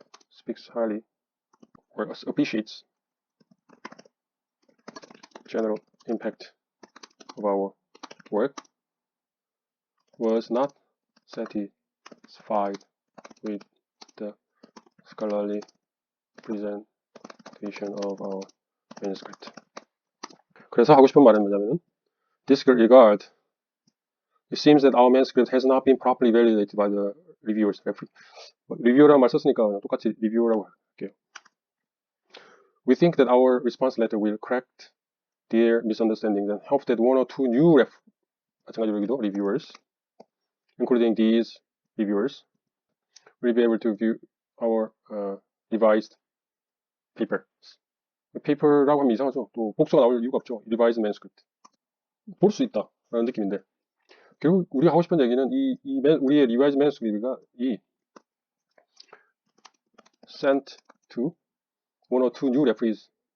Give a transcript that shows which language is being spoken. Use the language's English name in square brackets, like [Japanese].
[English] speaks highly or appreciates general impact of our work, was not satisfied with the scholarly presentation of our manuscript. [Korean] 그래서 하고 싶은 말은 뭐냐면, disregard. [English] It seems that our manuscript has not been properly validated by the reviewers. [Korean] 리뷰어라는 말 썼으니까 똑같이 리뷰어라고 할게요. [English] We think that our response letter will correct their misunderstandings and hope that one or two new [Korean] 마찬가지로 여기도 [English] reviewers, including these reviewers, will be able to view our revised paper. [Korean] paper라고 하면 이상하죠. 또 복수가 나올 이유가 없죠. revised manuscript. 볼 수 있다 라는 느낌인데, 결국 우리가 하고 싶은 얘기는 우리의 revised manuscript가 [English] sent to one or two new referees.